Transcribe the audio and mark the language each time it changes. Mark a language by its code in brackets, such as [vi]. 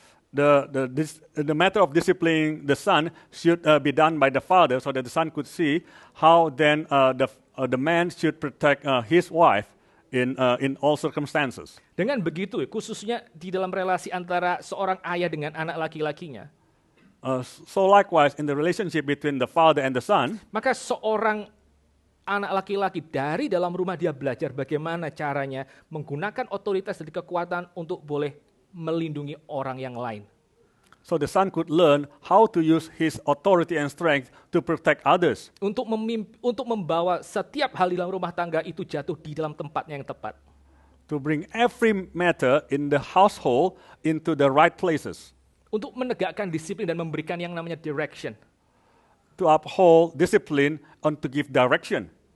[en] The matter of disciplining the son should be done by the father, so that the son could see how then the man should protect his wife in all circumstances. [id] Dengan begitu, khususnya di dalam relasi antara seorang ayah dengan anak laki-lakinya, [en] So likewise, in the relationship between the father and the son, [id] maka seorang anak laki-laki dari dalam rumah dia belajar bagaimana caranya menggunakan otoritas dan kekuatan untuk boleh melindungi orang yang lain. [en] so the son could learn how to use his authority and strength to protect others. [id] Untuk membawa setiap hal di dalam rumah tangga itu jatuh di dalam tempatnya yang tepat. [en] To bring every matter in the household into the right places. [id] Untuk menegakkan disiplin dan memberikan yang namanya direction. [en] To uphold discipline and to give direction.